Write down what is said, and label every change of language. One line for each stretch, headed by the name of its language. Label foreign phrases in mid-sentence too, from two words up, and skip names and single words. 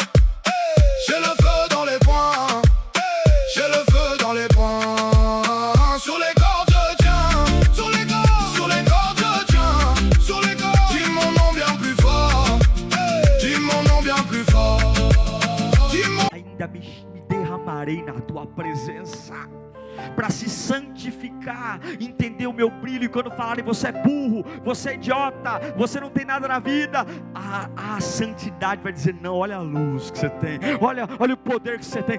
French: J'ai le feu dans les poings, j'ai le feu dans les poings. Sur les cordes je tiens, sur les cordes, sur les cordes je tiens, sur les cordes. Dis mon nom bien plus fort, dis mon nom bien plus fort, dis mon...
Portuguese: Ainda me derramarei na tua presença, para se santificar, entender o meu brilho. E quando falarem você é burro, você é idiota, você não tem nada na vida, a santidade vai dizer: não, olha a luz que você tem, olha o poder que você tem.